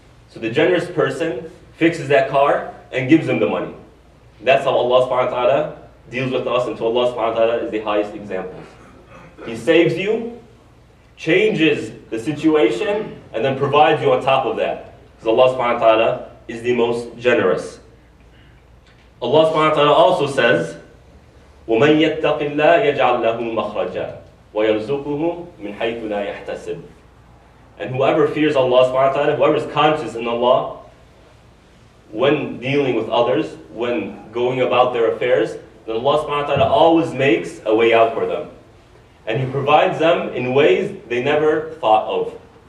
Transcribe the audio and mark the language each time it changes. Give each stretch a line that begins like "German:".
English: So the generous person fixes that car and gives him the money. That's how Allah subhanahu wa ta'ala deals with us, and to Allah subhanahu wa ta'ala is the highest example. He saves you, changes the situation, and then provides you on top of that. Because Allah subhanahu wa ta'ala is the most generous.
Arabic: Allah subhanahu wa ta'ala also says, وَمَنْ يَتَّقِ اللَّهَ يَجْعَلْ لَهُ مَخْرَجًا وَيَرْزُقُهُ مِنْ حَيْثُ لَا يَحْتَسِبُ.
English: And whoever fears Allah subhanahu wa ta'ala, whoever is conscious in Allah, when dealing with others, when going about their affairs, then Allah subhanahu wa ta'ala always makes a way out for them. And He provides them in ways they never thought of.